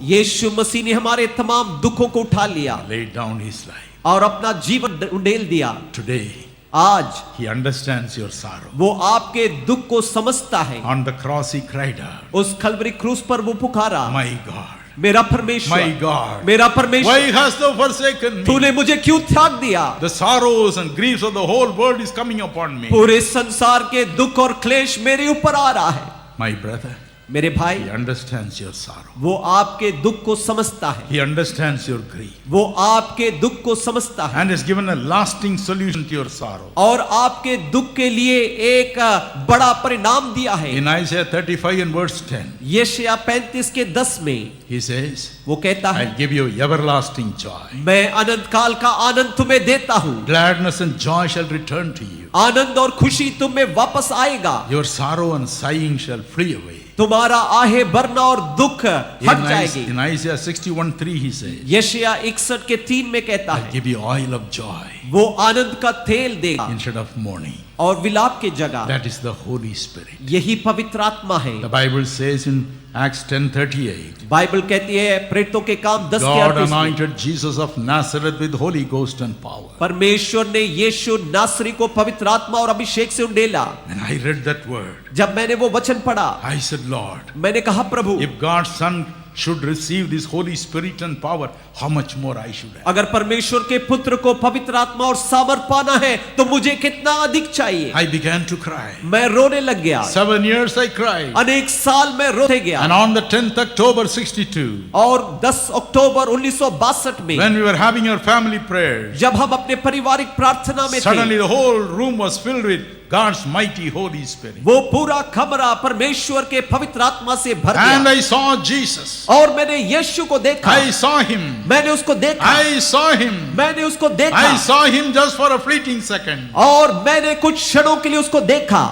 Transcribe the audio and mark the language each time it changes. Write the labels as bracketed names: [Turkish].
[Hindi] यीशु मसीह ने हमारे तमाम दुखों को उठा लिया [English] laid down his life. [Hindi] और अपना जीवन उंडेल दिया। [English] Today, [Hindi] आज [English] he understands your sorrow. [Hindi] वो आपके दुख को समझता है। [English] On the cross, he cried out, [Hindi] उस कलवरी क्रूस पर वो पुकारा, [English] My God, [Hindi] मेरा [English] my [Hindi] परमेश्वर, [English] God, [Hindi] मेरा परमेश्वर, [English] why hast thou forsaken me? [Hindi] तूने मुझे क्यों त्याग दिया? [English] The sorrows and griefs of the whole world is coming upon me. [Hindi] पूरे संसार के दुख और क्लेश मेरे ऊपर आ रहा है। [English] My brother, [Hindi] मेरे भाई, [English] he understands your sorrow. [Hindi] वो आपके दुख को समझता है, [English] He understands your grief [Hindi] वो आपके दुख को समझता है [English] and has given a lasting solution to your sorrow. [Hindi] और आपके दुख के लिए एक बड़ा परिणाम दिया है। [English] In Isaiah 35 and verse 10, [Hindi] यशायाह 35 के 10 में [English] he says, [Hindi] वो कहता है, [English] I'll give you everlasting joy. [Hindi] मैं अनंत काल का आनंद तुम्हें देता हूँ, [English] Gladness and joy shall return to you. [Hindi] आनंद और खुशी तुम में वापस आएगा, [English] Your sorrow and sighing shall flee away. [Hindi] तुम्हारा आहे भरना और दुख हट जाएगी। [English] In Isaiah 61:3 he says, [Hindi] यशायाह 61 के 3 में कहता [English] I'll [Hindi] है, [English] give you oil of joy [Hindi] वो आनंद का तेल देगा [English] instead of mourning. [Hindi] और विलाप की जगह। [English] That is the Holy Spirit. [Hindi] यही पवित्र आत्मा है। [English] The Bible says in Acts 10:38, [Hindi] Bible कहती है प्रेरितों के काम 10 के [English] God [Hindi] 38 में, [English] anointed Jesus of Nazareth with Holy Ghost and power. [Hindi] परमेश्वर ने यीशु नासरी को पवित्र आत्मा और अभिषेक से उंडेला। [English] When I read that word, [Hindi] जब मैंने वो वचन पढ़ा, [English] I said, Lord, [Hindi] मैंने कहा, प्रभु, [English] if God's Son should receive this Holy Spirit and power, how much more I should have. [Hindi] अगर परमेश्वर के पुत्र को पवित्र आत्मा और सामर्थ पाना है तो मुझे कितना अधिक चाहिए। [English] I began to cry. [Hindi] मैं रोने लग गया। [English] 7 years I cried. [Hindi] अनेक साल मैं रोते गया। [English] And on the 10th October 62, [Hindi] और 10 अक्टूबर 1962 में [English] when we were having our family prayers, [Hindi] जब हम अपने पारिवारिक प्रार्थना में [English] suddenly [Hindi] थे, [English] the whole room was filled with God's mighty Holy Spirit. [Hindi] वो पूरा कमरा परमेश्वर के पवित्र आत्मा से भर [English] And [Hindi] गया। [English] I saw Jesus. [Hindi] और मैंने यीशु को देखा। [English] I saw him. [Hindi] मैंने उसको देखा। [English] I saw him. [Hindi] मैंने उसको देखा। [English] I saw him just for a fleeting second. [Hindi] और मैंने कुछ क्षणों के लिए उसको देखा।